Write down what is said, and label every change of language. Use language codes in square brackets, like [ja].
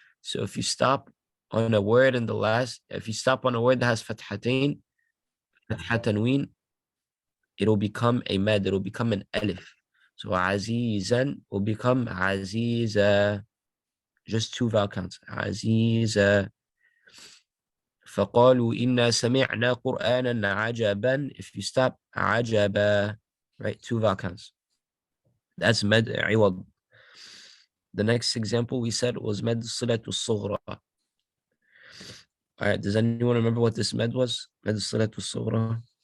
[en] So if you stop on a word in the last, if you stop on a word that has fathatain, tanween, it'll become a med, it'll become an alif. So azizan will become aziza, just 2 vowel counts. Aziza. [ar] فقالوا إنا سمعنا قرآنا عجبا. [en] If you stop عجبا, right, 2 vowel counts. That's med iwad. The next example we said was med silatu sughra. All right, does anyone remember what this med was? Med silatu sughra.